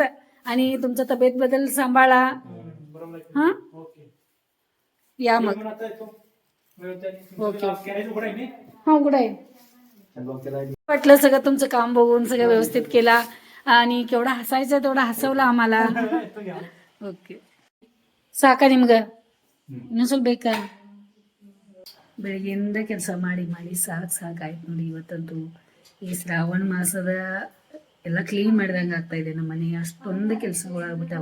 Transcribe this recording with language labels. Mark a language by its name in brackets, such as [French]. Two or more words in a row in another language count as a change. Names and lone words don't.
[Marathi] आणि तुमच्या तब्येतबद्दल सांभाळा. हां या मग. ओके हां उघडं आहे. वाटलं सगळं तुमचं काम बघून, सगळं व्यवस्थित केला. आणि केवढा हसायचं तेवढा हसवला आम्हाला. [Kannada] ಓಕೆ ಸಾಕ ನಿಮ್ಗೆ ಇನ್ನೊಂದು ಸ್ವಲ್ಪ ಬೇಕಾ? ಬೆಳಗ್ಗೆಯಿಂದ ಕೆಲಸ ಮಾಡಿ ಮಾಡಿ ಸಾಕಾಯ್ತು ನೋಡಿ. ಇವತ್ತಂತೂ ಈ ಶ್ರಾವಣ ಮಾಸದ ಎಲ್ಲ ಕ್ಲೀನ್ ಮಾಡಿದಂಗೆ ಆಗ್ತಾ ಇದೆ ನಮ್ಮ ಮನೆ. ಅಷ್ಟೊಂದು ಕೆಲಸಗಳಾಗ್ಬಿಟ್ಟಾವ.